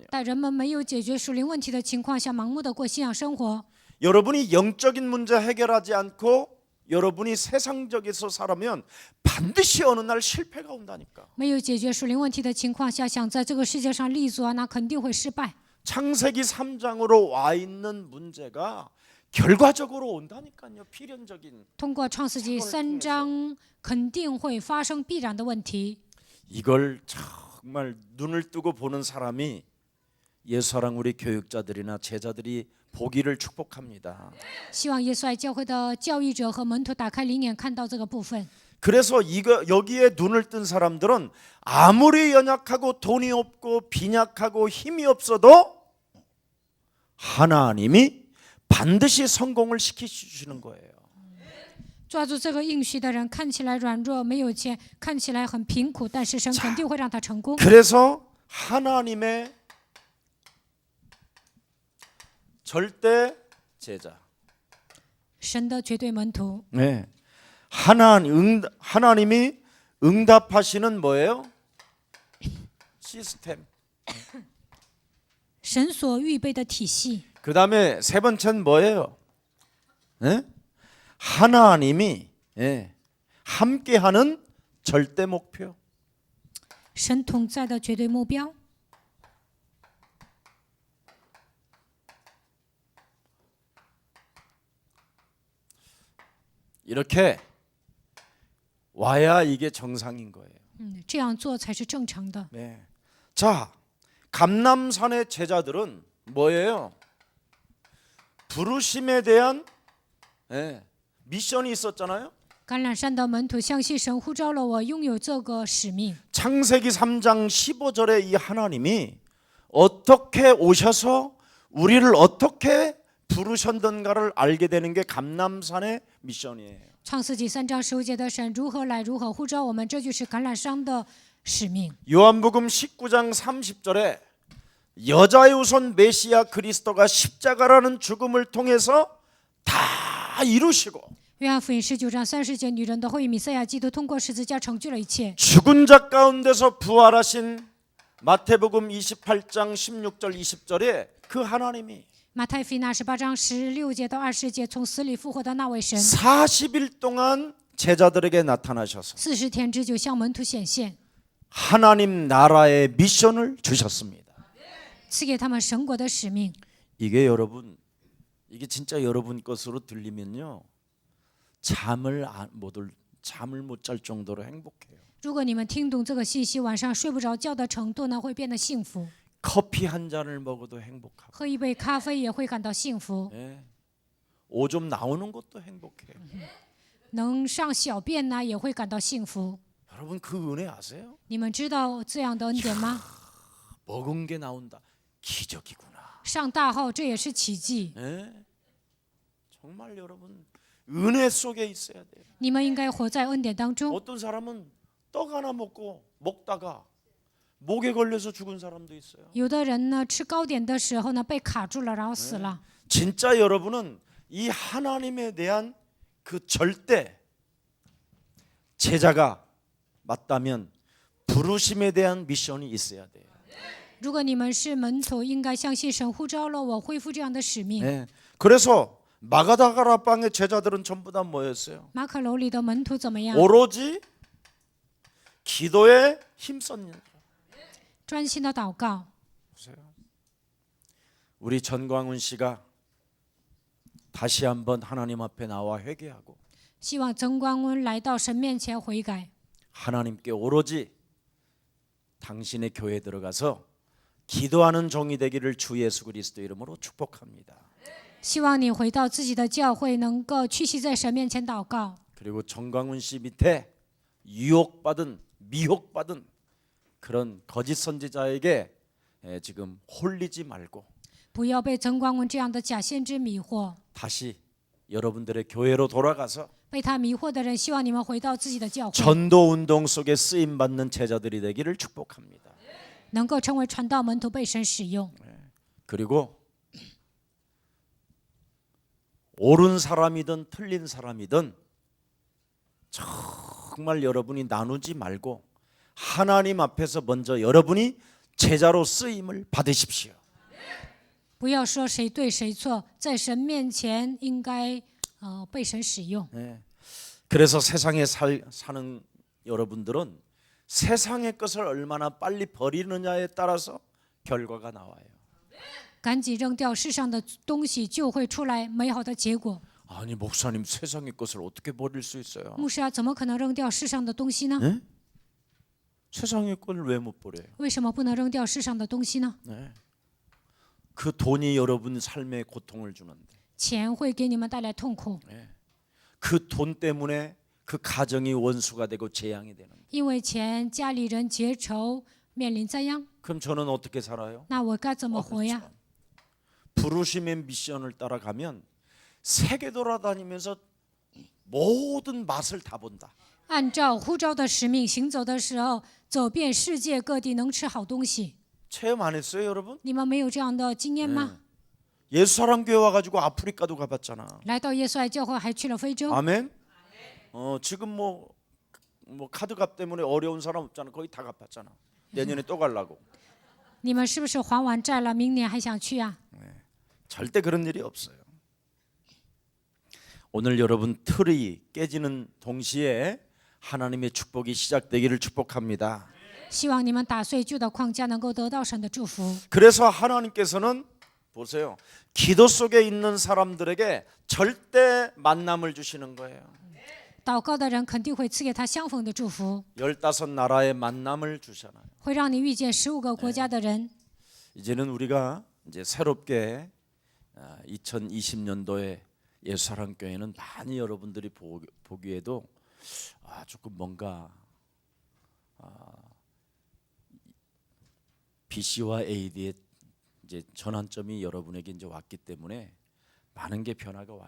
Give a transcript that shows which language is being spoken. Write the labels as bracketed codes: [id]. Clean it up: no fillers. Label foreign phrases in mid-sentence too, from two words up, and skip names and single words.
[zh] 但人们没有解决属灵问题的情况下，盲目的过信仰生活。 [ko] 여러분이 영적인 문제 해결하지 않고 여러분이 세상적에서 살아면 반드시 어느 날 실패가 온다니까. [zh] 没有解决属灵问题的情况下，想在这个世界上立足啊，那肯定会失败。 [ko] 창세기 3장으로 와 있는 문제가 결과적으로 온다니까요. 필연적인. [zh] 通过创世纪3章，肯定会发生必然的问题。 [ko] 이걸 정말 눈을 뜨고 보는 사람이 예수사랑 우리 교육자들이나 제자들이 보기를 축복합니다. [zh] 希望耶稣爱教会的教育者和门徒打开灵眼，看到这个部分。 [ko] 그래서 여기에 눈을 뜬 사람들은 아무리 연약하고 돈이 없고 빈약하고 힘이 없어도 하나님이 반드시 성공을 시키시는 거예요. [zh] 抓住这个应许的人，看起来软弱，没有钱，看起来很贫苦，但是神肯定会让他成功。 [ko] 그래서 하나님의 절대 제자. [zh] 神的绝对门徒， [ko] 네. 하나님이 응답하시는 뭐예요? 시스템. [zh] 神所预备的体系。 [ko] 그 다음에 세 번째는 뭐예요? 네? 하나님이 함께하는 절대 목표. [zh] 神同在的绝对目标。 [ko] 이렇게 와야 이게 정상인 거예요. [zh] 这样做才是正常的。 [ko] 네. 자, 감람산의 제자들은 뭐예요? 부르심에 대한 미션이 있었잖아요. [zh] 橄榄山的门徒相信神呼召了我，拥有这个使命。 [ko] 창세기 3장 15절에 이 하나님이 어떻게 오셔서 우리를 어떻게 부르셨던가를 알게 되는 게 감람산의 미션이에요. [zh] 创世纪3章15节的神如何来，如何呼召我们，这就是橄榄山的使命。 [ko] 요한복음 19장 30절에 여자의 우선 메시아 그리스도가 십자가라는 죽음을 통해서 다 이루시고 [zh] 约翰福音19章30节，女人的后裔弥赛亚基督通过十字架成就了一切。 [ko] 죽은 자 가운데서 부활하신 마태복음 28장 16절 20절에 그 하나님이 [zh] 马太福音28章16节到20节，从死里复活的那位神， [ko] 40일 동안 제자들에게 나타나셔서 [zh] 40 天之久向门徒显现， [ko] 하나님 나라의 미션을 주셨습니다. [zh] 赐给他们神国的使命。 [ko] 이게 여러분, 이게 진짜 여러분 것으로 들리면요 잠을 못 잘 정도로 행복해요. [zh] 如果你们听懂这个信息，晚上睡不着觉的程度呢，会变得幸福。 [ko] 커피 한 잔을 먹어도 행복하고 [zh] 喝一杯咖啡也会感到幸福， [ko] 예. 오줌 나오는 것도 행복해요. [zh] 能上小便呢也会感到幸福。 [ko] 여러분 그 은혜 아세요? [zh] 你们知道这样的恩典吗？ [ko] 먹은 게 나온다. 기적이구나. [zh] 上大号这也是奇迹。 [ko] 예? 정말 여러분 은혜 속에 있어야 돼요. [zh] 你们应该活在恩典当中。 [ko] 어떤 사람은 떡 하나 먹다가 목에 걸려서 죽은 사람도 있어요. [zh] 有的人呢，吃糕点的时候呢，被卡住了，然后死了。 [ko] 진짜 여러분은 이 하나님에 대한 그 절대 제자가 맞다면 부르심에 대한 미션이 있어야 돼요. [zh] 如果你们是门徒，应该相信神呼召了我，恢复这样的使命。 [ko] 네. 그래서 마가다가라 빵의 제자들은 전부 다 뭐였어요? [zh] 马可楼里的门徒怎么样？ [ko] 오로지 기도에 힘썼는. [zh] 专心的祷告。 [ko] 보세요. 우리 전광훈 씨가 다시 한번 하나님 앞에 나와 회개하고 [zh] 希望曾光温来到神面前悔改， [ko] 하나님께 오로지 당신의 교회에 들어가서 기도하는 종이 되기를 주 예수 그리스도 이름으로 축복합니다. [zh] 希望你回到自己的教会，能够屈膝在神面前祷告。 [ko] 그리고 정광훈 씨 밑에 유혹받은 미혹받은 그런 거짓 선지자에게 지금 홀리지 말고 [zh] 不要被曾光温这样的假先知迷惑。 [ko] 다시 여러분들의 교회로 돌아가서 [zh] 被他迷惑的人，希望你们回到自己的教会， [ko] 전도 운동 속에 쓰임 받는 제자들이 되기를 축복합니다. [zh] 能够成为传道门徒，被神使用。 [ko] 그리고 옳은 사람이든 틀린 사람이든 정말 여러분이 나누지 말고 하나님 앞에서 먼저 여러분이 제자로 쓰임을 받으십시오. [zh] 不要说谁对谁错，在神面前应该被神使用。 [ko] 네. 그래서 세상에 사는 여러분들은 세상의 것을 얼마나 빨리 버리느냐에 따라서 결과가 나와요. [zh] 赶紧扔掉世上的东西，就会出来美好的结果。 [ko] 아니 목사님 세상의 것을 어떻게 버릴 수 있어요? [zh] 牧师啊，怎么可能扔掉世上的东西呢？ [ko] 네? 세상의 걸 왜 못 버려요? [zh] 为什么不能扔掉世上的东西呢？ [ko] 네. 그 돈이 여러분 삶에 고통을 주는데 [zh] 钱会给你们带来痛苦， [ko] 그 돈 때문에 그 가정이 원수가 되고 재앙이 되는. [zh] 因为钱家里人结仇，面临灾殃。 [ko] 그럼 저는 어떻게 살아요? [zh] 那我该怎么活呀？ [ko] 부르심의 미션을 따라가면 세계 돌아다니면서 모든 맛을 다 본다. [zh] 按照呼召的使命行走的时候，走遍世界各地，能吃好东西。 [ko] 체험 안 했어요, 여러분? [zh] 你们没有这样的经验吗？ [ko] 예수사람 교회 와가지고 아프리카도 가봤잖아. [zh] 来到耶稣爱教会，还去了非洲。 [ko] 아멘. 지금 뭐 카드값 때문에 어려운 사람 없잖아. 거의 다 갚았잖아. 내년에 또 가려고. [zh] 你们是不是还完债了？明年还想去啊？ [ko] 절대 그런 일이 없어요. 오늘 여러분 틀이 깨지는 동시에 하나님의 축복이 시작되기를 축복합니다. [zh] 希望你们打碎旧的框架，能够得到神的祝福。 [ko] 그래서 하나님께서는 보세요. 기도 속에 있는 사람들에게 절대 만남을 주시는 거예요. [zh] 祷告的人肯定会赐给他相逢的祝福， [ko] 15나라의 만남을 주잖아요. [zh] 会让你遇见15个国家的人。 [ko] 이제는 우리가 이제 새롭게 2020년도에 예수사랑교회는 많이 여러분들이 보기에도 조금 뭔가 BC와 AD의 이제 전환점이 여러분에게 이제 왔기 때문에 많은 게 변화가 와요.